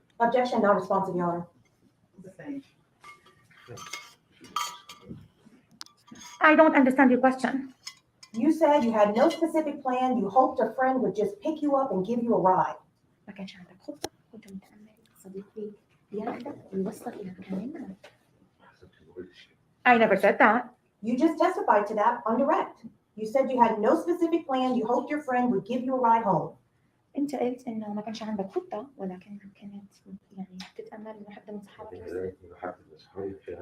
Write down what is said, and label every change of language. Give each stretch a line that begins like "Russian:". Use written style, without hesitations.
English: Objection, not responsive, Your Honor. The same. I don't understand your question. You said you had no specific plan. You hoped a friend would just pick you up and give you a ride.
Arabic: ما كانش عندك خطة، كنت متأمل صديقي ياخدك ويوصلك إلى مكان ما.
English: I never said that. You just testified to that on direct. You said you had no specific plan. You hoped your friend would give you a ride home.
Arabic: أنت قلت إنه ما كانش عندك خطة ولكن كانت يعني تتأمل إنه حد من صحابك يوصلك.